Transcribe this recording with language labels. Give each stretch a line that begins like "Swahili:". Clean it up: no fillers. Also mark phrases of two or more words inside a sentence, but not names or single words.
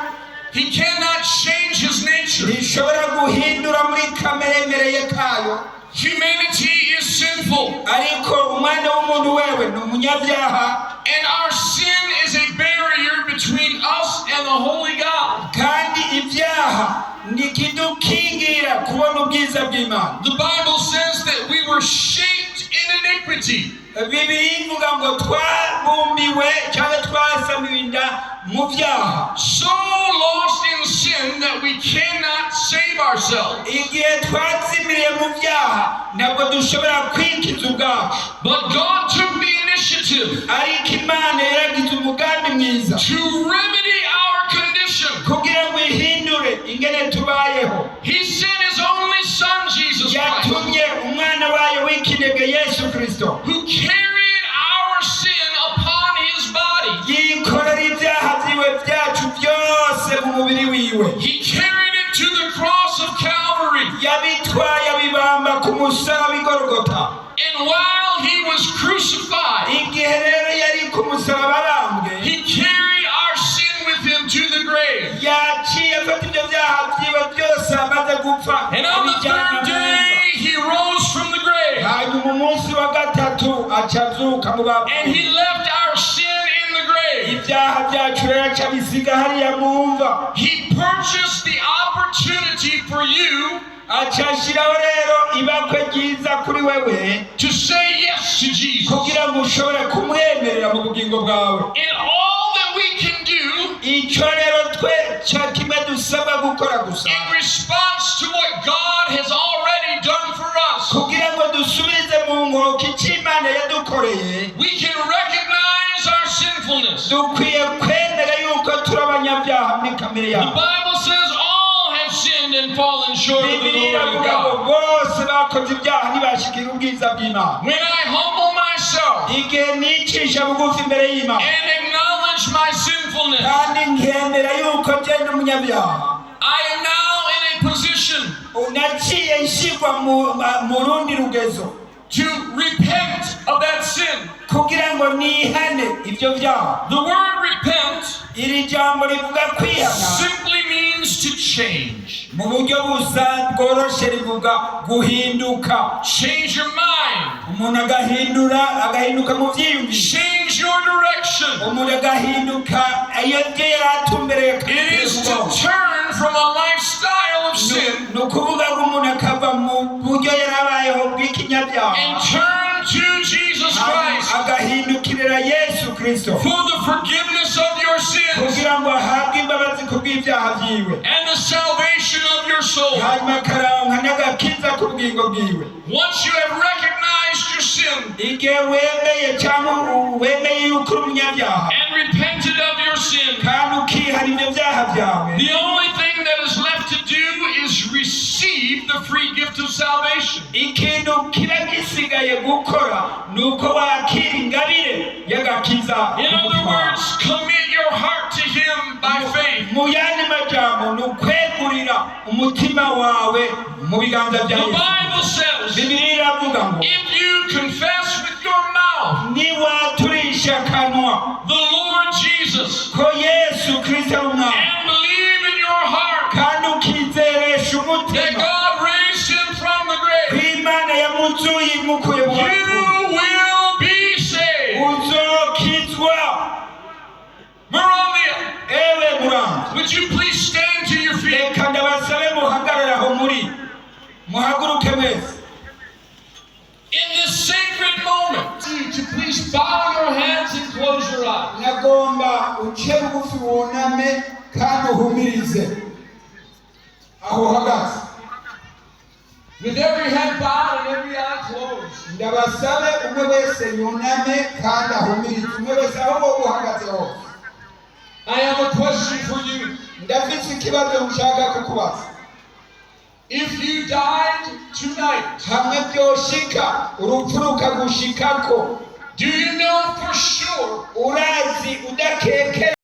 English: He cannot change his nature.
Kinyarwanda: Ntishobora guhindura muri kamere ye kayo.
English: Humanity is sinful.
Kinyarwanda: Ariko umwana w'umuntu wewe ni umunyabyaha.
English: And our sin is a barrier between us and the holy God.
Kinyarwanda: Kandi ibyaha ni kidukingira kubona ubwiza bw'Imana.
English: The Bible says that we were shaped in iniquity.
Kinyarwanda: Bibiliya ivuga ngo twabumbiwe cyangwa twasamiwe inda mu byaha.
English: So lost in sin that we cannot save ourselves.
Kinyarwanda: Igihe twazimiriye mu byaha ntabwo dushobora kwikiza ubwacu.
English: But God took the initiative.
Kinyarwanda: Ariko Imana yaragize umugambi mwiza.
English: To remedy our condition.
Kinyarwanda: Kugira ngo ihindure ingene tubayeho.
English: He sent his only son Jesus Christ.
Kinyarwanda: Yatumye umwana wayo w'ikinege Yesu Kristo.
English: Who carried our sin upon his body.
Kinyarwanda: Yikorera ibyaha byiwe byacu byose mu mubiri wiwe.
English: He carried it to the cross of Calvary.
Kinyarwanda: Yabitwaye abibamba ku musaraba i Golgotha.
English: And while he was crucified,
Kinyarwanda: igihe rero yari ku musaraba arambwe,
English: he carried our sin with him to the grave.
Kinyarwanda: yaciye afata ibyo byaha byiwe byose amaze gupfa.
English: And on the third day he rose from the grave.
Kinyarwanda: Hanyuma umunsi wa gatatu acazuka mu bapfuye.
English: And he left our sin in the grave.
Kinyarwanda: Ibyaha byacu rero acabisiga hariya mu mva.
English: He purchased the opportunity for you
Kinyarwanda: acashiraho rero ibakwe ryiza kuri wewe
English: to say yes to Jesus.
Kinyarwanda: kugira ngo ushobore kumwemerera mu bugingo bwawe.
English: And all that we can do
Kinyarwanda: icyo rero twe cya kimwe dusaba gukora gusa
English: in response to what God has already done for us,
Kinyarwanda: kugira ngo dusubize mu nkoko icyo Imana yadukoreye,
English: we can recognize our sinfulness.
Kinyarwanda: dukwiye kwemera yuko turi abanyabyaha muri kamere
English: The
Kinyarwanda: yawe.
English: Bible says all have sinned and fallen short of the
Kinyarwanda: Bibiliya
English: glory of
Kinyarwanda: iravuga ngo
English: God.
Kinyarwanda: bose bakoze ibyaha ntibashikira ubwiza bw'Imana.
English: When I humble myself
Kinyarwanda: igihe nicisha bugufi imbere y'Imana
English: and acknowledge my sinfulness,
Kinyarwanda: kandi nkemera yuko ngenda umunyabyaha,
English: I am now in a position
Kinyarwanda: naciye nshyirwa mu rundi rugezo
English: to repent of that sin.
Kinyarwanda: kugira ngo nihane ibyo byaha.
English: The word repent
Kinyarwanda: iri jambo rivuga kwihana
English: simply means to change.
Kinyarwanda: mu buryo busa bworoshe rivuga guhinduka.
English: Change your mind.
Kinyarwanda: Umuntu agahinduka mu byiyumviro.
English: Change your direction.
Kinyarwanda: Umuntu agahinduka iyo yari atumbereye.
English: It is to turn from a lifestyle of sin
Kinyarwanda: ni ukuvuga ngo umuntu akava mu buryo yari abayeho bw'ikinyabyaha
English: and turn to Jesus Christ
Kinyarwanda: agahindukirira Yesu Kristo
English: for the forgiveness of your sins
Kinyarwanda: kugira ngo ahabwe imbabazi ku bw'ibyaha byiwe
English: and the salvation of your soul.
Kinyarwanda: hanyuma akaronka n'agakiza ku bugingo bwiwe.
English: Once you have recognized your sin
Kinyarwanda: igihe wemeye cyangwa wemeye yuko uri umunyabyaha
English: and repented of your sin,
Kinyarwanda: kandi ukihana ibyo byaha byawe,
English: the only thing that is left to do is receive the free gift of salvation.
Kinyarwanda: ikintu kiba gisigaye gukora ni uko wakira ingabire y'agakiza.
English: In other words, commit your heart to Him by faith.
Kinyarwanda: mu yandi majambo ni ukwegurira umutima wawe mu biganza bya
English: The
Kinyarwanda: Yesu.
English: Bible says,
Kinyarwanda: Bibiliya iravuga ngo
English: if you confess with your the Lord Jesus
Kinyarwanda: ko Yesu Kristo ari umwami
English: and believe in your heart
Kinyarwanda: kandi ukizeresha
English: that
Kinyarwanda: umutima
English: God raised him from the
Kinyarwanda: ko
English: grave,
Kinyarwanda: Imana yamuzuye imukuye mu
English: you
Kinyarwanda: bapfuye
English: will be saved.
Kinyarwanda: uzokizwa. Moravia, Ewe Muramba,
English: would you please stand to your feet?
Kinyarwanda: reka ndabasabe muhagarare aho muri muhaguruke mwese.
English: In this sacred moment, to please bow your heads and close your eyes.
Kinyarwanda: Nagomba uce bugufi wuname kandi uhumirize aho uhagaze.
English: With every head bowed and every eye closed.
Kinyarwanda: Ndabasabe umwe wese yuname kandi ahumirize, umwe wese aho wowe uhagaze hose.
English: I have a question for you.
Kinyarwanda: Ndafite ikibazo nshaka kukubaza.
English: If you died tonight,
Kinyarwanda: hamwe byoshika urupfu rukagushikako,
English: do you know for sure
Kinyarwanda: urazi udakeke